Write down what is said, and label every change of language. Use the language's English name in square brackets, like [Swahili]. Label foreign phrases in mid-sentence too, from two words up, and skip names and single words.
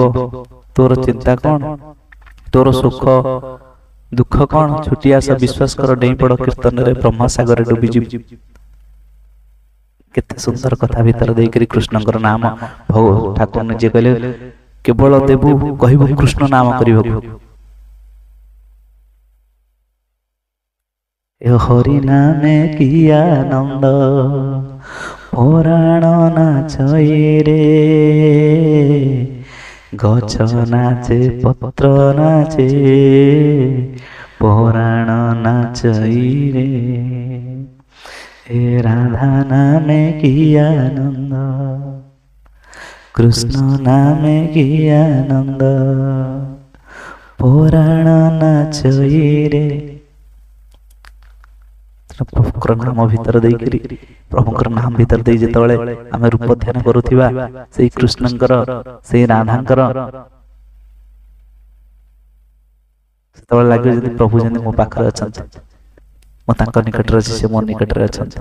[Odia] ତୋର ଚିନ୍ତା କଣ? ତୋର ସୁଖ ଦୁଃଖ କଣ? ଛୁଟି ଆସ, ବିଶ୍ୱାସ କର, ଡେଇଁପଡ଼ କୀର୍ତ୍ତନରେ, ବ୍ରହ୍ମସାଗରରେ ଡୁବିଯିବ। କେତେ ସୁନ୍ଦର କଥା ଭିତରେ ଦେଇକରି କୃଷ୍ଣଙ୍କର ନାମ ଠାକୁର ନିଜେ କହିଲେ, କେବଳ ଦେବୁ କହିବୁ କୃଷ୍ଣ ନାମ କରିବାକୁ। [Bangla] হরি নামে কি আনন্দ, পুরাণ নাচই রে, গছ নাচে পত্র নাচে, পুরাণ নাচই রে। হে রাধা নামে কি আনন্দ, কৃষ্ণ নামে কি আনন্দ, পুরাণ নাচই রে। [Odia] ପ୍ରଭୁଙ୍କର ନାମ ଭିତରେ ଦେଇକରି, ପ୍ରଭୁଙ୍କର ନାମ ଭିତରେ ଦେଇ ଯେତେବେଳେ ଆମେ ରୂପ ଧ୍ୟାନ କରୁଥିବା ସେଇ କୃଷ୍ଣଙ୍କର, ସେଇ ରାଧାଙ୍କର, ସେତେବେଳେ ଲାଗିବ ଯେମିତି ପ୍ରଭୁ ଯେମିତି ମୋ ପାଖରେ ଅଛନ୍ତି, ମୁଁ ତାଙ୍କ ନିକଟରେ ଅଛି, ସେ ମୋ ନିକଟରେ ଅଛନ୍ତି।